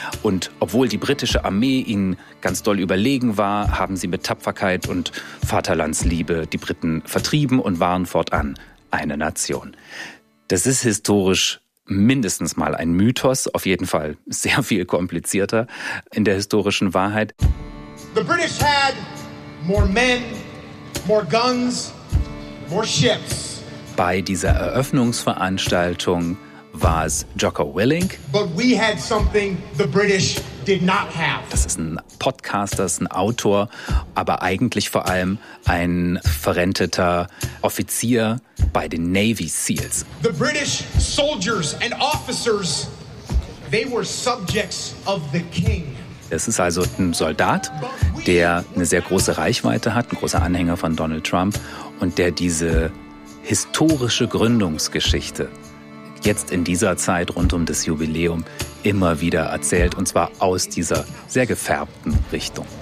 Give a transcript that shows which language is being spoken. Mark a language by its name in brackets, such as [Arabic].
[German] Und obwohl die britische Armee ihnen ganz doll überlegen war, haben sie mit Tapferkeit und Vaterlandsliebe die Briten vertrieben und waren fortan eine Nation. Das ist historisch mindestens mal ein Mythos, auf jeden Fall sehr viel komplizierter in der historischen Wahrheit. [English] The British had more men, more guns, more ships. [German] Bei dieser Eröffnungsveranstaltung war es Jocko Willink. [English] But we had something the British did not have. [German] Das ist ein Podcaster, ist ein Autor, aber eigentlich vor allem ein verrenteter Offizier bei den Navy Seals. [English] The British soldiers and officers, they were subjects of the king. [German] Es ist also ein Soldat, der eine sehr große Reichweite hat, ein großer Anhänger von Donald Trump und der diese historische Gründungsgeschichte jetzt in dieser Zeit rund um das Jubiläum immer wieder erzählt, und zwar aus dieser sehr gefärbten Richtung.